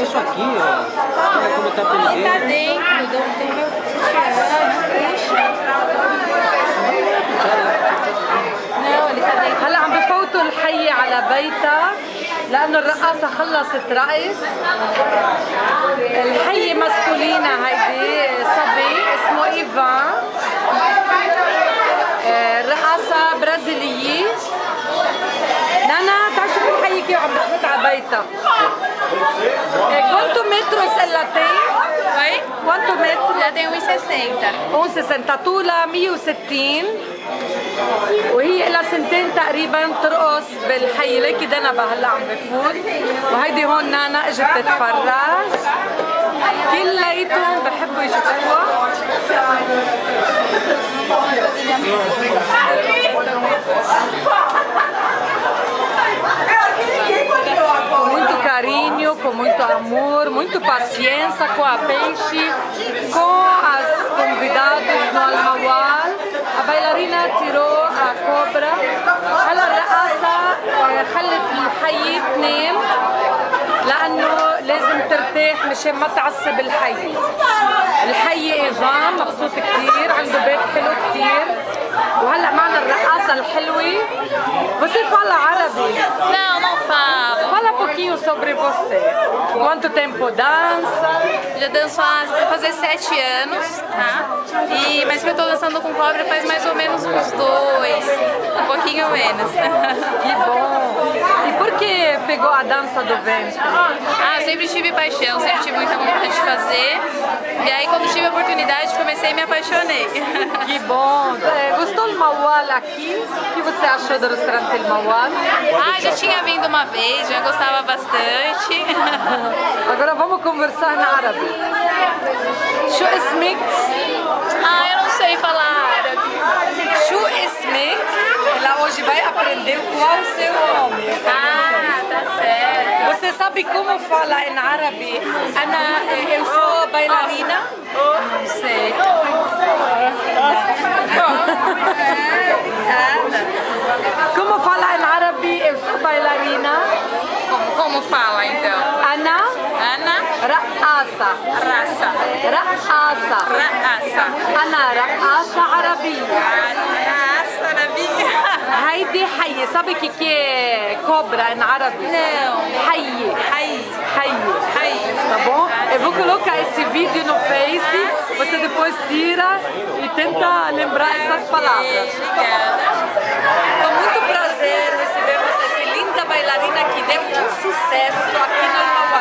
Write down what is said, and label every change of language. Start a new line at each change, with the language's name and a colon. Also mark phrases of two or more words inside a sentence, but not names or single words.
Portuguese: aqui, ó. Olha como tá pelo Ele tá dentro do meu não, ele tá dentro.
Arabic: هلا عم بفوتوا الحي على بيتها لأنه الرقاصة خلصت رقص. الحي مسكولينا هيدي صبي اسمه إيفان، رقاصة برازيلية. نانا تعال شوف الحي كيف عم بفوت على بيتها.
Portuguese: Quanto metros ela tem? Oi? Quanto metros? Já tem 1,60.
Arabic: 1.60 طولها 160 وهي لها سنتين تقريبا ترقص بالحي. ليكي دنبا هلا عم بفوت وهيدي هون نانا اجت تتفرج. كلياتهم بحبوا يشوفوها.
Portuguese: Muito carinho, com muito amor, muito paciência com a peixe, com os convidados no Almawal. A bailarina tirou a cobra.
Arabic: هلا الرقاصة خلت الحي تنام لأنه لازم ترتاح مشان ما تعصب الحي. الحي إيفان مبسوط كتير، عنده بيت حلو كتير. وهلا معنا الرقاصة الحلوة.
Portuguese: Você fala árabe? Não, não falo. Fala um pouquinho sobre você. Quanto tempo dança? Já danço vai fazer 7 anos, tá? Mas que eu tô dançando com cobra faz mais ou menos uns 2, um pouquinho menos. Que bom! E por que pegou a dança do ventre? Ah, eu sempre tive paixão, sempre tive muita vontade de fazer. E aí quando tive a oportunidade comecei e me apaixonei. Que bom! Gostou do Mawal aqui? O que você achou do restaurante El Mawal? Ah, já tinha vindo uma vez, já gostava bastante. Agora vamos conversar em árabe.
Arabic: شو اسمك؟
Portuguese: Ah, eu não sei falar árabe.
Arabic: شو اسمك?
Portuguese: Ela hoje vai aprender qual o seu nome. Ah, tá certo. Você sabe como fala em árabe? Eu sou bailarina? Não sei. Como fala em árabe? Eu sou bailarina. Como fala então? Ana Ana
Arabic: رقاصة.
Portuguese: Raça.
Arabic: رقاصة.
Portuguese: Raça.
Arabic: أنا رقاصة عربية.
Portuguese: Raça, Arabinha.
Arabic: هيدي حية.
Portuguese: sabe o que é cobra em árabe? Não.
Arabic: حية.
Portuguese: Raiz.
Arabic: حية.
Portuguese: Raiz. Tá bom? Eu vou colocar esse vídeo no Face. Você depois tira e tenta lembrar essas palavras. Obrigada. Com muito prazer recebemos essa linda bailarina que deu um sucesso aqui no Almawal.